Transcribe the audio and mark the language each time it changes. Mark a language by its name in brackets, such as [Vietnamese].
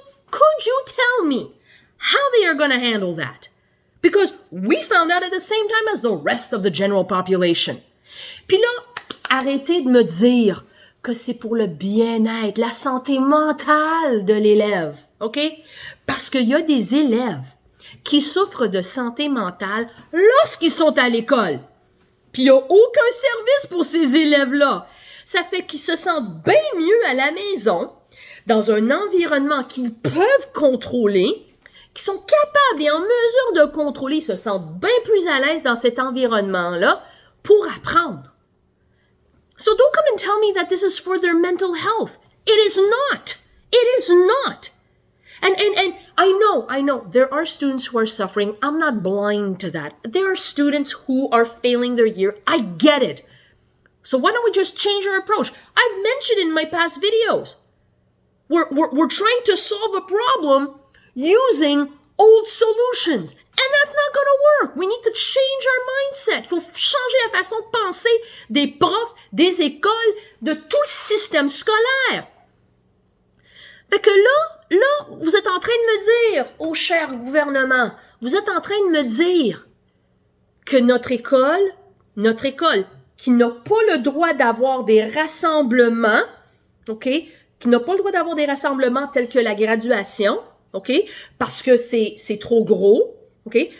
[English] Could you tell me how they are going to handle that? Because we found out at the same time as the rest of the general population. [French] Puis là, arrêtez de me dire que c'est pour le bien-être, la santé mentale de l'élève, OK? Parce qu'il y a des élèves qui souffrent de santé mentale lorsqu'ils sont à l'école. Puis il n'y a aucun service pour ces élèves-là. Ça fait qu'ils se sentent bien mieux à la maison, dans un environnement qu'ils peuvent contrôler, qui sont capables et en mesure de contrôler, se sentent bien plus à l'aise dans cet environnement-là pour apprendre. [English] So don't come and tell me that this is for their mental health. It is not. It is not. And I know, there are students who are suffering. I'm not blind to that. There are students who are failing their year. I get it. So why don't we just change our approach? I've mentioned in my past videos. We're trying to solve a problem using old solutions. And that's not going to work. We need to change our mindset. [French] Il faut changer la façon de penser des profs, des écoles, de tout le système scolaire. Fait que là, vous êtes en train de me dire, oh cher gouvernement, vous êtes en train de me dire que notre école qui n'a pas le droit d'avoir des rassemblements, OK, qui n'a pas le droit d'avoir des rassemblements tels que la graduation, OK, parce que c'est trop gros, OK?